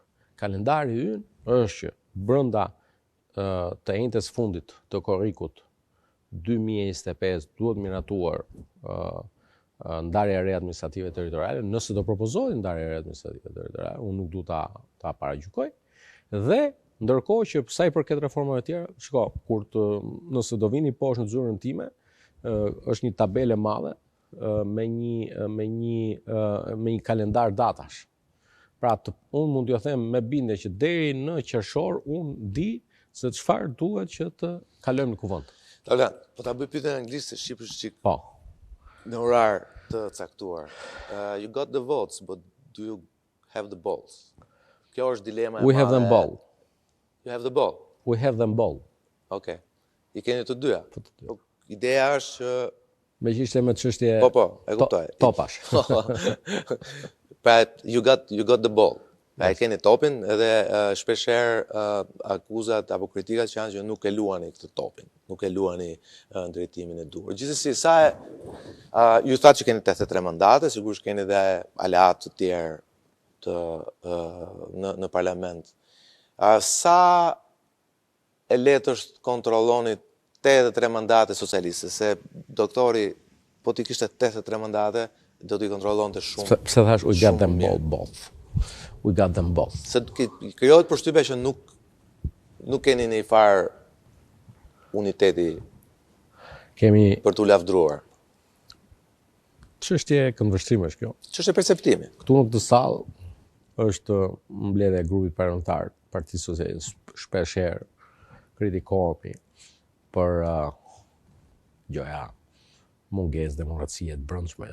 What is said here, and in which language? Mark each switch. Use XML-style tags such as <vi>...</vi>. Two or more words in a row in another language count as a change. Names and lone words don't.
<sq>Kalendari ynë është që brenda të enjtes fundit të korrikut 2025 duhet miratuar ndarja e re administrative territoriale, nëse do propozohet ndarja e re administrative territoriale, unë nuk du ta paragjykoj, dhe ndërkohë që sa i përket reformave të tjera, shiko, nëse do vini poshtë në zyrën time, është një tabelë e madhe me një kalendar datash. Pra, unë mund t'ju them me bindje që deri në qershor unë di se çfarë duhet që të kalojmë në kuvend. Tavlan, po ta bëj pyetjen anglisht se shqipërisht çik. Po. Në orar të caktuar.</sq> <en>You got the votes, but do you have the balls?</en> <sq>Kjo është dilema e madhe.</sq> <en>We have them both. You have the ball? We have them both.</en> <sq>Okay. I keni të dyja. Ideja është që me që ishte me çështje. Po, e kuptoj. Topash. Pra,</sq> <en>you got the ball.</en> <sq>Pra, e keni topin edhe shpeshherë akuzat apo kritikat që janë që nuk e luani këtë topin, nuk e luani në drejtimin e duhur. Gjithsesi, ju thatë që keni 83 mandate, sigurisht keni dhe aleat të tjerë në parlament. Sa e letë është kontrolloni 83 mandate socialiste, se doktori, po t'i kishte 83 mandate, do t'i kontrollon të shumë. Pse thash,</sq> <en>we got them both. We got them both.</en> <sq>Se krijohet përshtypja që nuk keni një farë uniteti për t'u lavdruar. Çështje këndvështrime është kjo. Çështje perceptimi. Këtu në këtë sallë është mbledhja e grupit parlamentar Partisë Socialiste, shpeshherë kritikohemi për mungesë demokracie të brendshme.</sq>